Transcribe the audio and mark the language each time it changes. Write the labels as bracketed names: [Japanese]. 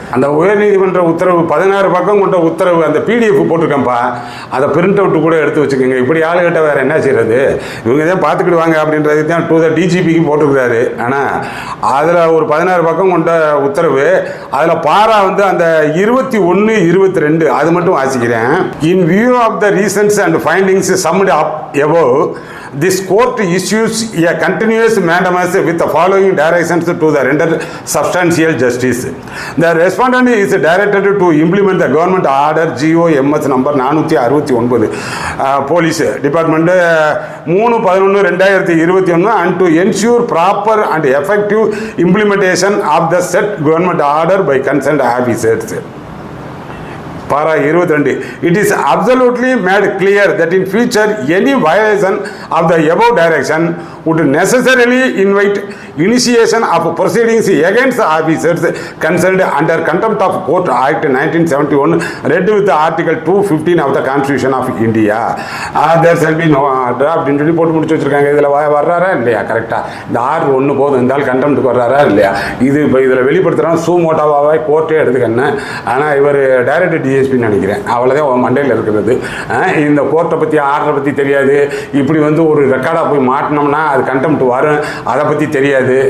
[Tamil] அந்த உயர்நீதிமன்ற உத்தரவு 16 பக்கம் கொண்ட உத்தரவு அந்த பிடிஎஃப் போட்டிருக்கேன்ப்பா, அதை பிரிண்ட் அவுட்டு கூட எடுத்து வச்சுக்கோங்க. இப்படி ஆளுகிட்ட வேறு என்ன செய்கிறது? இவங்க தான் பார்த்துக்கிடுவாங்க அப்படின்றது தான் டு த டிஜிபிக்கு போட்டிருக்கிறாரு. ஆனால் அதில் ஒரு 16 பக்கம் கொண்ட உத்தரவு. அதில் பாரா வந்து அந்த 21-22 அது மட்டும் வாசிக்கிறேன். [English] In view of the reasons and findings summed up above, this court issues a continuous mandamus with the following directions to the render substantial justice. The respondent is directed to implement the government order GO-MS number 469 police department 3/11/2021 and to ensure proper and effective implementation of the said government order by concerned officers. Para 22. It is absolutely made clear that in future any violation of the above direction would necessarily invite initiation of proceedings against officers concerned under Contempt of Court Act 1971 read with the Article 215 of the Constitution of India. There shall be no draft [Tamil] சொல்லி போட்டு முடிச்சு வச்சிருக்காங்க. இதில் வர்றாரா இல்லையா? கரெக்டாக இந்த order ஒன்று போதும் இருந்தாலும் கண்டெம்ட்டுக்கு வர்றாரா இல்லையா? இது இப்போ இதில் வெளிப்படுத்துகிறான் சூமோட்டாவாக கோர்ட்டே எடுத்துக்கன்னு. ஆனால் இவர் டைரக்டர் டிஎஸ்பின்னு நினைக்கிறேன். அவ்வளோதான் மண்டையில் இருக்கிறது. இந்த கோர்ட்டை பற்றி ஆர்டரை பற்றி தெரியாது. இப்படி வந்து ஒரு ரெக்கார்டாக போய் மாட்டினோம்னா அது கண்டெம்ட் வரும், அதை பற்றி தெரியாது.